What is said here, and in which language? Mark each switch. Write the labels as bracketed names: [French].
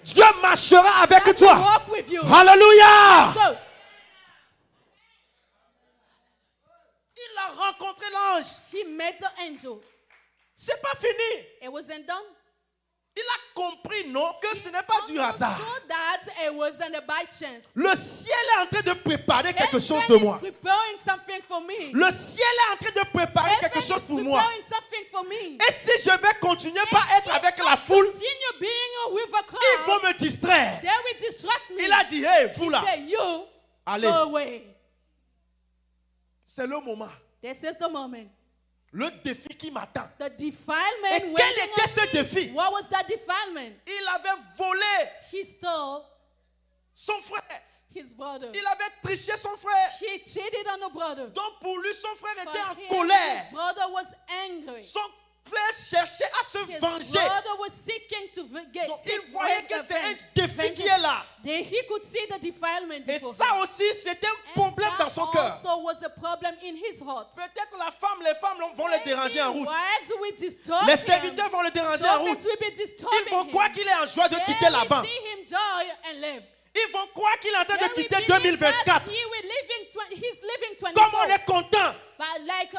[French] Dieu marchera avec [English] God will [French] toi. [English] walk with you. [French] Alléluia. [English] So, [French] Il a rencontré l'ange. [English] he met the angel. [French] C'est pas fini. [English] It wasn't done. [French] Il a compris, non, que ce n'est pas du hasard. [English] So that it wasn't a by chance. [French] Le ciel est en train de préparer quelque chose [English] Heaven [French] de moi. [English] is preparing something for me. [French] Le ciel est en train de préparer quelque [English] Heaven [French] chose [English] is [French] pour moi. [English] preparing something for me. [French] Et si je vais continuer par être avec la foule, [English] Continue being with a crowd. [French] ils vont me distraire. [English] They will distract me. [French] Il a dit, hey, vous [English] He [French] là, [English] said, you [French] allez, [English] go away. [French] c'est le moment. [English] This is the moment. [French] Le défi qui m'attend. [English] The defilement [French] Et quel [English] waiting [French] était [English] on [French] ce [English] me. [French] défi? [English] What was that defilement? [French] Il avait volé [English] He stole [French] son frère. [English] his brother. [French] Il avait triché son frère. [English] He cheated on the brother. [French] Donc pour lui, son frère était [English] For [French] en [English] him, [French] colère. [English] his brother was angry. [French] Son frère cherchait à se [English] His [French] venger. [English] brother was seeking to get [French] Donc il voyait que c'est un défi qui est [English] vengeance. [French] là. [English] Then he could see the defilement [French] Et [English] before [French] ça [English] him. [French] aussi, c'était un [English] And [French] problème [English] that [French] dans son cœur. [English] also was a problem in his heart. [French] Peut-être les femmes vont le déranger en route. [English] Wives will disturb [French] Les [English] him. [French] serviteurs vont le déranger en route. [English] Servants will be disturbing [French] Ils vont [English] him. [French] croire qu'il est en joie de [English] They [French] quitter [English] will [French] là-bas. [English] see him joy and live. [French] Ils vont croire qu'il est en train [English] They [French] de [English] will [French] quitter [English] believe that [French] 2024. [English] he's living [French] Comme on [English] 24. [French] est content [English] But like